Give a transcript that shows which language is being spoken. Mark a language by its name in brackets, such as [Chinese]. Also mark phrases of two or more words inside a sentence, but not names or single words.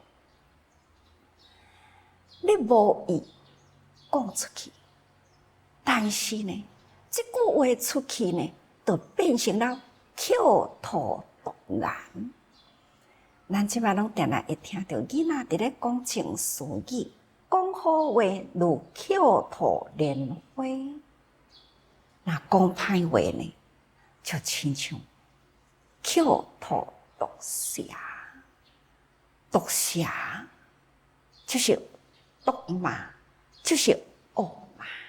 [Min Nan Chinese] 你无意讲出去，但是呢，即句话出去呢，就变成了口吐毒言。咱即摆拢定定会听到囡仔伫咧讲情绪语，讲好话如口吐莲花，那讲歹话呢，就亲像。口吐毒蛇，毒蛇就是毒骂，就是恶骂。